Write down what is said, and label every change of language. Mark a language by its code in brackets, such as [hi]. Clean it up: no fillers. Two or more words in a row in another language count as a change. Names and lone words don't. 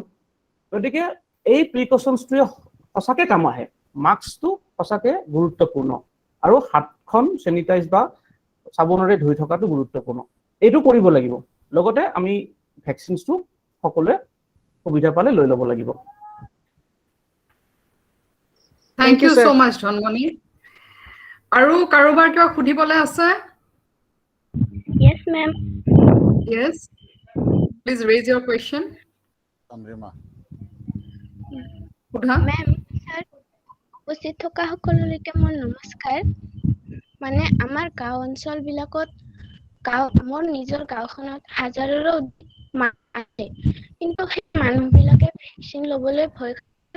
[as] গতিকে এই প্ৰিকশ্যনছটোৱে সঁচাকে কাম আহে। মাস্কটো সঁচাকে গুৰুত্বপূৰ্ণ, আৰু হাতখন চেনিটাইজ বা চাবোনেৰে ধুই থকাটো গুৰুত্বপূৰ্ণ। এইটো কৰিব লাগিব। লগতে আমি ভেকচিনছটো সকলোৱে সুবিধা পালে লৈ ল'ব লাগিব। [en] Thank you so much, [as] ধনমণি। আৰু কাৰোবাৰ কিবা সুধিবলৈ আছে? [en] Yes, ma'am. Yes, please raise your question. [as] চন্দ্ৰিমা, সুধা। মেম, স্যাৰ উপস্থিত থকা সকলোলৈকে মোৰ নমস্কাৰ। মানে আমাৰ গাঁও অঞ্চলবিলাকত মোৰ নিজৰ গাঁওখনত হাজাৰৰো মানুহ আছে, কিন্তু সেই মানুহবিলাকে ভেকচিন ল'বলৈ ভয় কৰে।